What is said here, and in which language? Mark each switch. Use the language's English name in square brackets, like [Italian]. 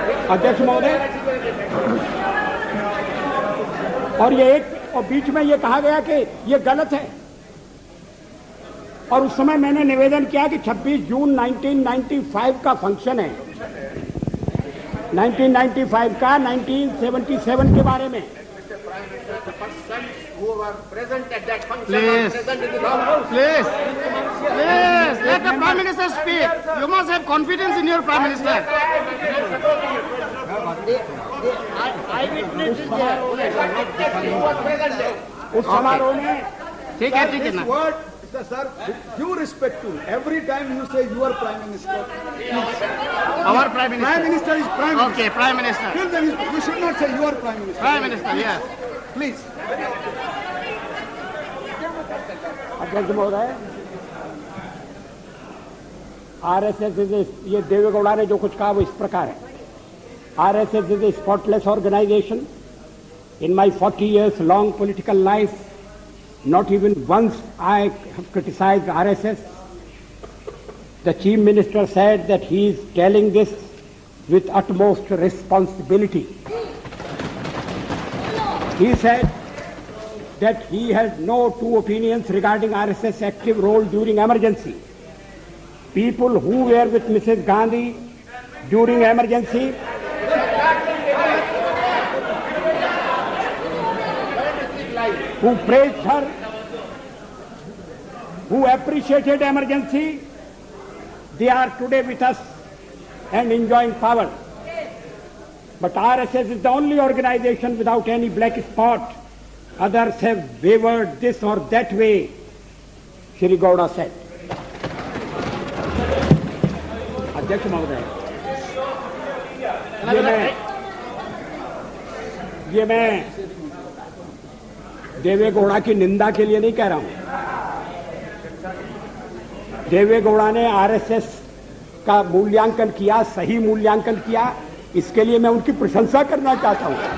[Hindi] अध्यक्ष महोदय, और बीच में ये कहा गया कि ये गलत है, और उस समय मैंने निवेदन किया कि 26 जून 1995 का फंक्शन है, 1995 का 1977 के बारे में। [English] Who were present at that function Please. are present in the House. Please, let the Prime Minister speak. You must have confidence in your Prime Minister. [Hindi] उस समारोह में ठीक है ना। [English] Word, sir, due respect to every time you say your Prime Minister, Our Prime Minister. Prime Minister is Prime Minister. Okay, Prime Minister. Till then you should not say your Prime Minister. Prime Minister, yes. Please. [Hindi] अध्यक्ष महोदय, RSS ये देवेगौड़ा ने जो कुछ कहा वो इस प्रकार है। [English] RSS is a spotless organization. In my 40 years long political life, not even once I have criticized RSS. The Chief Minister said that he is telling this with utmost responsibility. He said that he has no two opinions regarding RSS active role during emergency. People who were with Mrs. Gandhi during emergency who praised her, who appreciated emergency, they are today with us and enjoying power. But RSS is the only organization without any black spot. Others have wavered this or that way, Shri Gowda said. [Hindi] अध्यक्ष महोदय, ये मैं देवे गौड़ा की निंदा के लिए नहीं कह रहा हूं। देवे गौड़ा ने आरएसएस का मूल्यांकन किया, सही मूल्यांकन किया, इसके लिए मैं उनकी प्रशंसा करना चाहता हूं।